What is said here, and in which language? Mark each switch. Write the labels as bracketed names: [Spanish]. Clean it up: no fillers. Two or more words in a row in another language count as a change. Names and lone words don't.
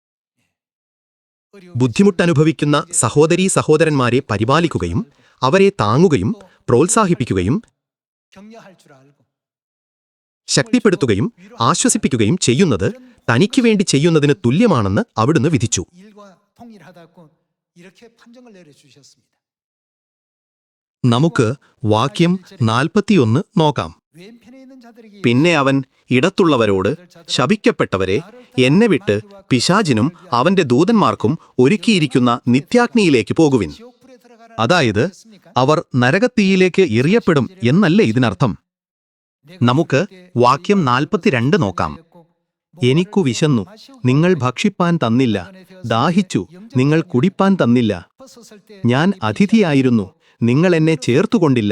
[Malayalam] ബുദ്ധിമുട്ടനുഭവിക്കുന്ന സഹോദരീ സഹോദരന്മാരെ പരിപാലിക്കുകയും അവരെ താങ്ങുകയും പ്രോത്സാഹിപ്പിക്കുകയും ശക്തിപ്പെടുത്തുകയും ആശ്വസിപ്പിക്കുകയും ചെയ്യുന്നത് തനിക്ക് വേണ്ടി ചെയ്യുന്നതിന് തുല്യമാണെന്ന് അവിടുന്ന് വിധിച്ചു. [Korean] 일과 동일하다고 이렇게 판정을 내려주셨습니다. [Malayalam] നമുക്ക് വാക്യം 41 നോക്കാം. [Korean] 왼편에 있는 자들에게 [Malayalam] പിന്നെ അവൻ ഇടത്തുള്ളവരോട്, ശപിക്കപ്പെട്ടവരെ, എന്നെ വിട്ട് പിശാചിനും അവന്റെ ദൂതന്മാർക്കും ഒരുക്കിയിരിക്കുന്ന നിത്യാഗ്നിയിലേക്ക് പോകുവിൻ. [Korean] 지옥불에 들어가라. [Malayalam] അതായത് അവർ നരകത്തീയിലേക്ക് എറിയപ്പെടും എന്നല്ല ഇതിനർത്ഥം. നമുക്ക് വാക്യം 42 നോക്കാം. എനിക്കു വിശന്നു, നിങ്ങൾ ഭക്ഷിപ്പാൻ തന്നില്ല. ദാഹിച്ചു, നിങ്ങൾ കുടിപ്പാൻ തന്നില്ല. ഞാൻ അതിഥിയായിരുന്നു, നിങ്ങൾ എന്നെ ചേർത്തുകൊണ്ടില്ല.